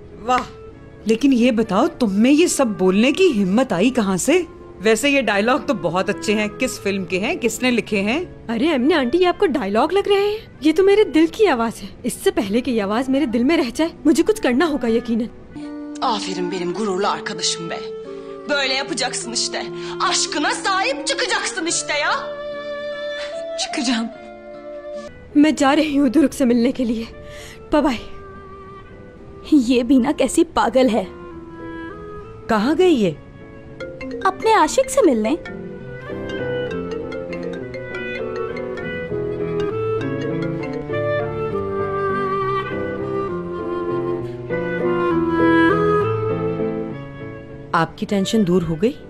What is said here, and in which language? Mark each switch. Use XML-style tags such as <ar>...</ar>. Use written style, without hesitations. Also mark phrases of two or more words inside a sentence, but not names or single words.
<hi>लेकिन ये बताओ, तुम में ये सब बोलने की हिम्मत आई कहाँ से? वैसे ये डायलॉग तो बहुत अच्छे हैं। किस फिल्म के हैं, किसने लिखे हैं? अरे एमने आंटी, ये आपको डायलॉग लग रहे हैं? ये तो मेरे दिल की आवाज है। इससे पहले कि ये आवाज मेरे दिल में रह जाए, मुझे कुछ करना होगा यकीनन।</hi> <tr>Aferin benim gururlu arkadaşım be. Böyle yapacaksın işte. Aşkına sahip çıkacaksın işte ya. Çıkacağım.</tr> <hi>मैं जा रही हूँ दुरुक से मिलने के लिए। बाय बाय। ये बीना कैसी पागल है। कहाँ गई ये? अपने आशिक से मिलने। आपकी टेंशन दूर हो गई?</hi>